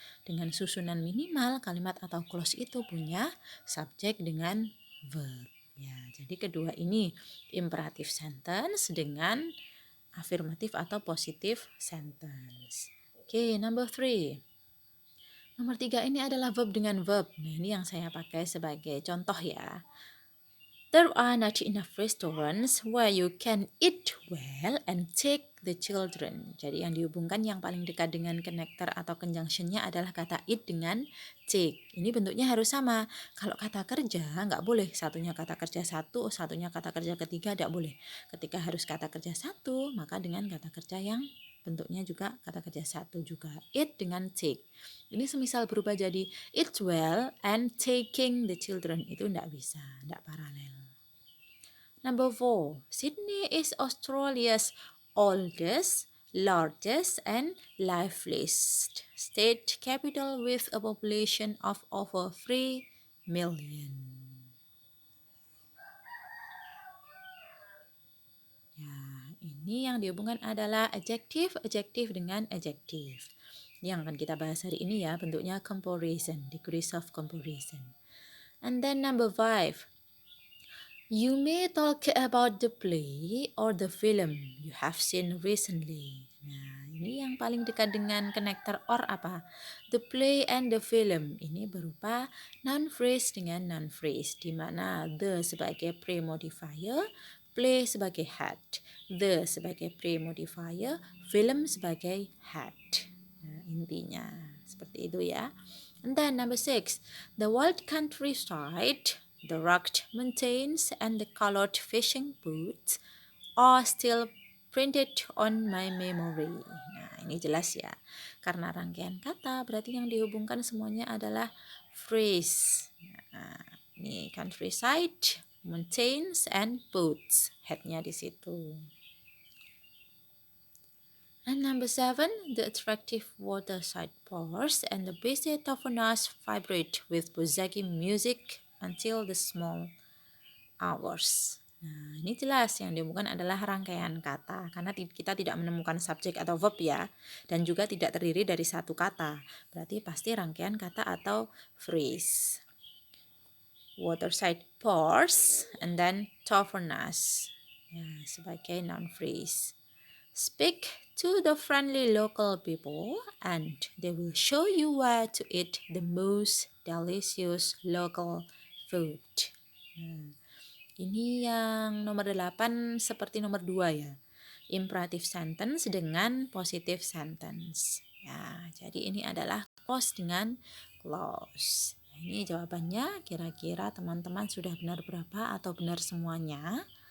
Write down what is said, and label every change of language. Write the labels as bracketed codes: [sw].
[id] Dengan susunan minimal, kalimat atau clause itu punya subjek dengan verb. Ya, jadi kedua ini imperative sentence dengan afirmatif atau positif sentence. Oke, number 3. Nomor 3 ini adalah verb dengan verb. Nah, ini yang saya pakai sebagai contoh ya. [en] There are not enough restaurants where you can eat well and take the children. [id] Jadi yang dihubungkan yang paling dekat dengan connector atau conjunctionnya adalah kata eat dengan take. Ini bentuknya harus sama. Kalau kata kerja nggak boleh. Satunya kata kerja satu, satunya kata kerja ketiga tidak boleh. Ketika harus kata kerja satu, maka dengan kata kerja yang bentuknya juga kata kerja satu juga. Eat dengan take. Ini semisal berubah jadi [en] eat well and taking the children. [id] Itu tidak bisa, tidak paralel. [en] Number 4. Sydney is Australia's oldest, largest and liveliest state capital with a population of over 3 million. [id] Ya, ini yang dihubungkan adalah adjective dengan adjective. Yang akan kita bahas hari ini ya, bentuknya comparison, degrees of comparison. [en] And then number 5. You may talk about the play or the film you have seen recently. [id] Nah, ini yang paling dekat dengan connector or apa? [en] The play and the film. [id] Ini berupa noun phrase dengan noun phrase, di mana the sebagai pre-modifier, play sebagai had, the sebagai pre-modifier, film sebagai had. Nah, intinya seperti itu ya. [en] And then number 6, the wild countryside, the rugged mountains, and the colored fishing boots are still printed on my memory. [id] Nah, ini jelas ya. Karena rangkaian kata, berarti yang dihubungkan semuanya adalah phrase. Nah, ini countryside, mountains, and boots. Headnya di situ. [en] And number 7, the attractive waterside bars and the busy tavernas vibrate with Bozaki music until the small hours. [id] Nah, ini jelas yang dihubungkan adalah rangkaian kata karena kita tidak menemukan subjek atau verb ya, dan juga tidak terdiri dari satu kata. Berarti pasti rangkaian kata atau phrase. [en] Waterside bars and then tavernas. [id] Ya, sebagai noun phrase. [en] Speak to the friendly local people and they will show you where to eat the most delicious local food. [id] Nah, ini yang nomor 8 seperti nomor 2 ya. Imperative sentence dengan positive sentence. Ya, jadi ini adalah clause dengan clause. Nah, ini jawabannya kira-kira teman-teman sudah benar berapa atau benar semuanya?